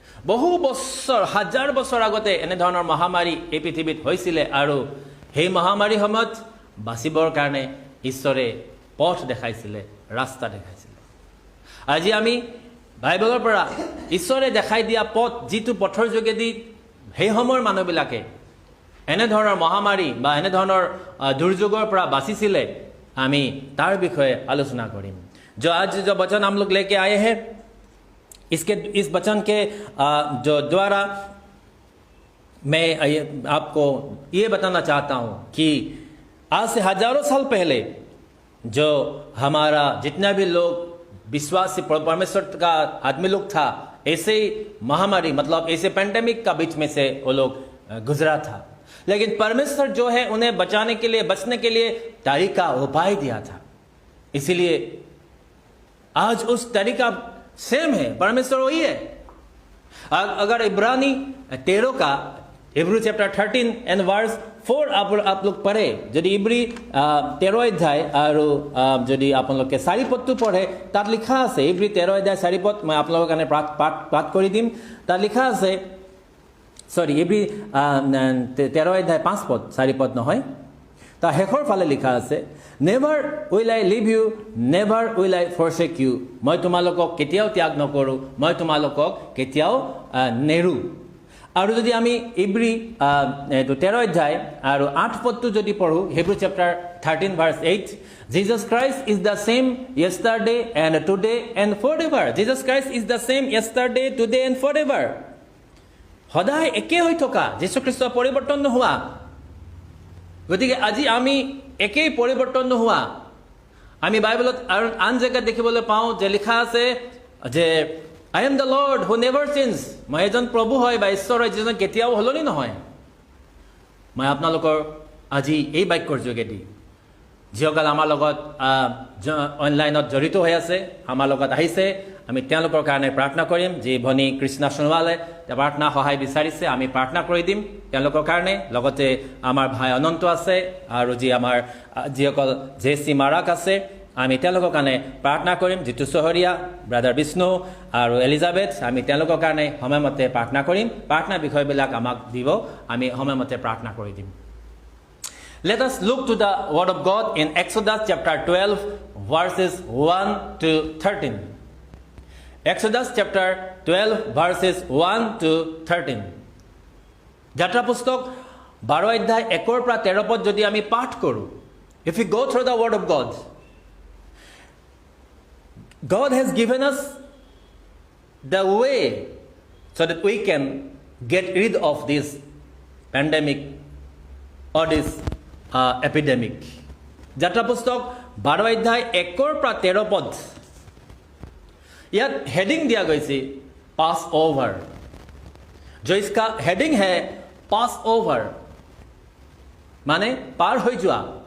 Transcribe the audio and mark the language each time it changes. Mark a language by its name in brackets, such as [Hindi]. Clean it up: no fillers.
[Assamese] বহু বছৰ হাজাৰ বছৰ আগতে এনেধৰণৰ মহামাৰী এই পৃথিৱীত হৈছিলে আৰু সেই মহামাৰীৰ সময়ত বাচিবৰ কাৰণে ঈশ্বৰে পথ দেখাইছিলে, ৰাস্তা দেখাইছিলে। আজি আমি বাইবেলৰ পৰা ঈশ্বৰে দেখাই দিয়া পথ, যিটো পথৰ যোগেদি সেই সময়ৰ মানুহবিলাকে এনেধৰণৰ মহামাৰী বা এনেধৰণৰ দুৰ্যোগৰ পৰা বাচিছিলে, আমি তাৰ বিষয়ে আলোচনা কৰিম। [Hindi] जो आज जो वचन हम लोग लेके आए हैं, इस वचन के जो द्वारा मैं आपको ये बताना चाहता हूँ कि आज से हजारों साल पहले जो हमारा जितना भी लोग विश्वासी परमेश्वर का आदमी लोग था, ऐसे महामारी मतलब ऐसे पेंडेमिक का बीच में से वो लोग गुजरा था, लेकिन परमेश्वर जो है उन्हें बचाने के लिए, बचने के लिए तरीका उपाय दिया था। इसीलिए आज उस तरीका सेम है, परमेश्वर वही है। अगर इब्रानी 13 का हिब्रू चैप्टर 13 एंड वर्स 4 आप लोग पढ़े, यदि इब्री 13 अध्याय और यदि आप लोग के 4 पद पढ़े तार लिखा আছে, इब्री 13 अध्याय 4 पद मैं आप लोगों [Assamese] কাৰণে পাঠ কৰি দিম। তার লিখা আছে, সরি ইব্রি 13 [Hindi] अध्याय 5 पद 4 पद [Assamese] নহয়, তা শেষৰ ফালে লিখা আছে, [English] never will I leave you, never will I forsake you, [Assamese] মই তোমালোকক কেতিয়াও ত্যাগ নকৰোঁ, মই তোমালোকক কেতিয়াও নেৰু। আৰু যদি আমি ইব্ৰী 13 অধ্যায় আৰু 8 পদটো যদি পঢ়োঁ, [English] Hebrew chapter 13 verse 8, Jesus Christ is the same yesterday and today and forever. Jesus Christ is the same yesterday, today and forever. [Assamese] সদায় একে হৈ থকা যীশুখ্ৰীষ্ট পৰিৱৰ্তন নোহোৱা। গতিকে আজি আমি একেই পৰিৱৰ্তন নোহোৱা। আমি বাইবেলত আৰু আন জেগাত দেখিবলৈ পাওঁ যে লিখা আছে যে [English] I am the Lord who never changes. [Assamese] মই এজন প্ৰভু হয় বা ঈশ্বৰ হয় যিজন কেতিয়াও সলনি নহয়। মই আপোনালোকৰ আজি এই বাক্যৰ যোগেদি যিসকল আমাৰ লগত অনলাইনত জড়িত হৈ আছে, আমাৰ লগত আহিছে, আমি তেওঁলোকৰ কাৰণে প্ৰাৰ্থনা কৰিম। যি ভনী কৃষ্ণা সোণোৱালে প্ৰাৰ্থনা সহায় বিচাৰিছে, আমি প্ৰাৰ্থনা কৰি দিম তেওঁলোকৰ কাৰণে। লগতে আমাৰ ভাই অনন্ত আছে আৰু যি আমাৰ যিসকল জেচি মাৰাক আছে, আমি তেওঁলোকৰ কাৰণে প্ৰাৰ্থনা কৰিম। জিতু চহৰীয়া, ব্ৰাদাৰ বিষ্ণু আৰু এলিজাবেথ, আমি তেওঁলোকৰ কাৰণে সময়মতে প্ৰাৰ্থনা কৰিম। প্ৰাৰ্থনা বিষয়বিলাক আমাক দিব, আমি সময়মতে প্ৰাৰ্থনা কৰি দিম। [English] Let us look to the word of God in Exodus chapter 12 verses 1 to 13. Exodus chapter 12 verses 1 to 13. [Assamese] যাত্ৰা পুস্তক 12 অধ্যায় 1 পৰা 13 পদ যদি আমি পাঠ কৰোঁ, [English] if we go through the word of God, God has given us the way so that we can get rid of this pandemic or this epidemic. [Assamese] যাত্ৰা পুস্তক 12 অধ্যায় 1 পৰা 13 পদ, ইয়াত [Hindi] हेडिंग दिया गई पास ओवर। जो इसका हेडिंग है पास ओवर माने पार हो जोआ।